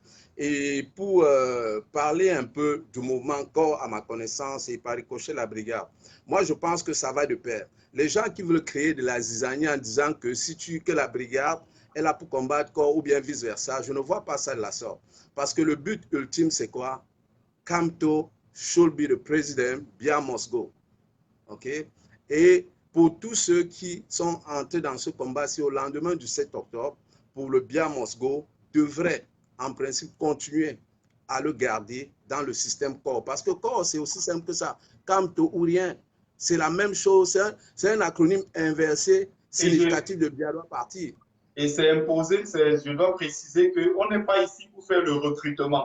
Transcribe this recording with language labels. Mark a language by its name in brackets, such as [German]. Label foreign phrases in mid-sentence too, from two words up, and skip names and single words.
[French] Et pour parler un peu du mouvement corps à ma connaissance et par ricochet la brigade, moi je pense que ça va de pair. Les gens qui veulent créer de la zizanie en disant que la brigade est là pour combattre corps ou bien vice versa, je ne vois pas ça de la sorte. Parce que le but ultime c'est quoi? [English] Kamto should be the president, Bia must go. [French] OK? Et pour tous ceux qui sont entrés dans ce combat, c'est au lendemain du 7 octobre, pour le [English] Bia must go, [French] devrait en principe continuer à le garder dans le système corps. Parce que corps, c'est aussi simple que ça. Kamto ou rien. C'est la même chose. C'est un acronyme inversé significatif de Biadoua Parti. Et c'est imposé, je dois préciser qu'on n'est pas ici pour faire le recrutement.